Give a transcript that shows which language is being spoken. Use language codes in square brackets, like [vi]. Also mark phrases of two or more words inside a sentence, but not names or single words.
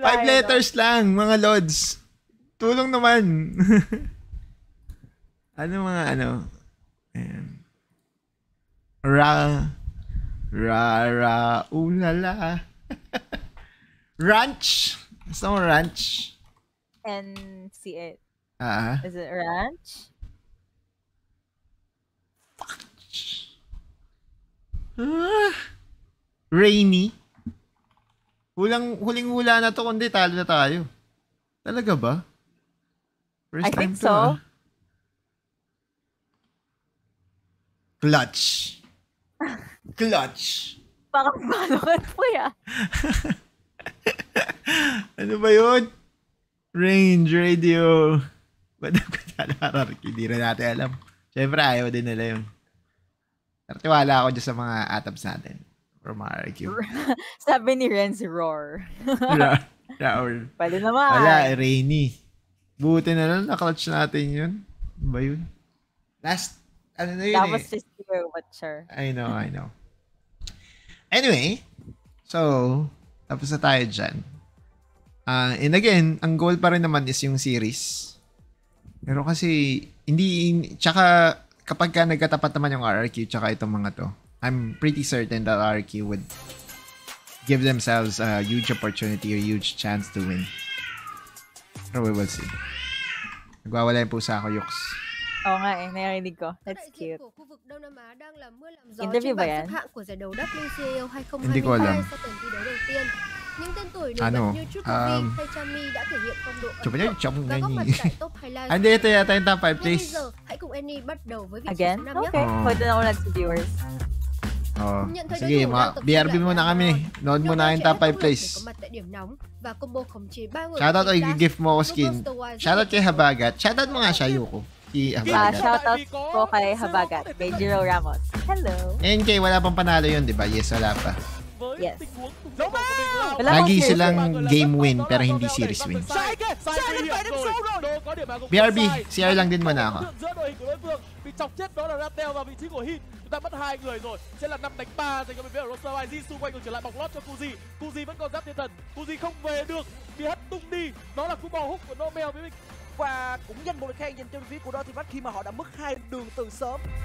[tl] 5 letters lang, mga lods. Tulong naman. Ayan. Ulala. Ranch. Gusto mo ranch? [en] NCA. Is it ranch? [tl] Rainy. Huling-hula na to, kundi talo na tayo. Talaga ba? [en] First I time think [tl] to, [en] so. [tl] Clutch. Clutch. Pakapalokan po ya. Ano ba yun? Range radio. Ba't ako hindi rin natin alam. Siyempre, ayaw din nila yun. Pero tiwala ako dyan sa mga atabs natin. From RQ. Sabi ni Renz, roar. Roar. Pwede naman. Wala, rainy. Buti na lang, na-clutch natin yun. Ano ba yun? Last, ano na yun [en] That was just your watcher. I know. Anyway, so, [tl] tapos na tayo dyan. And again, ang goal pa rin naman is yung series. Pero kasi, tsaka kapag ka nagkatapat naman yung RRQ tsaka itong mga to, [en] I'm pretty certain that RRQ would give themselves a huge opportunity or huge chance to win. [tl] Pero we will see. Nagwawala yung pusa ako, Yux. Oo nga narinig ko. [en] That's cute. [tl] Interview ba yan? Hindi ko alam. [vi] Những tên tuổi nổi bật như Chukovic hay Chami đã thể hiện phong độ ấn tượng và góp mặt tại top highlight. [tl] Hindi, ito yata yung top 5 place. [vi] Bây giờ, hãy cùng Annie bắt đầu với vị trí [en] Again? [vi] số 5 nhé. [tl] Okay, pwede na ulit sa viewers. Sige, BRB muna kami. Nood muna yung [en] top 5 place. [tl] Shoutout o i-gift mo ako skin. Shoutout kay Habagat. Shoutout mo nga siya, Yuko. Shoutout po kay Habagat. Kay Jiro Ramos. Hello. NK, wala pang panalo yun, di ba? Yes, wala pa. Yes. Lagi silang game win, pero hindi series win. BRB, CR lang din muna ako. [vi] Bị chọc chết đó là Ratel vào vị trí của Hin. Chúng ta mất 2 người rồi. Sẽ là 5 đánh 3 dành cho bên phía Roster YG. Xung quanh còn trở lại bọc lót cho Kuzi. Kuzi vẫn còn giáp thiên thần. Kuzi không về được. Bị hất tung đi. Đó là cú bò hút của Nomel với mình. Và cũng giành một lời khen dành cho phía của Dotivat khi mà họ đã mất 2 đường từ sớm.